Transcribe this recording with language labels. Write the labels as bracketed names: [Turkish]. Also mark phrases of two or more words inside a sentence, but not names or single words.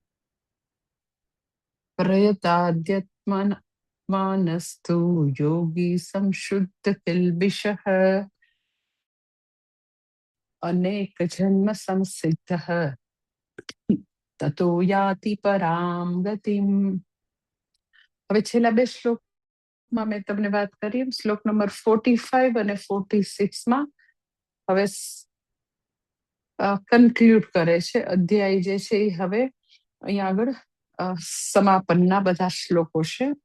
[Sanskrit] प्रयताद्यत्मानस्तु योगी संशुद्ध किल्बिषः अनेक जन्म संसिद्धः ततो याति परां गतिम। [Gujarati] હવે છેલ્લા બે શ્લોકમાં મેં તમને વાત કરી, શ્લોક નંબર 45 અને 46 માં હવે કન્ક્લુડ કરે છે અધ્યાય જે છે એ હવે અહીંયા આગળ સમાપનના બધા શ્લોકો છે.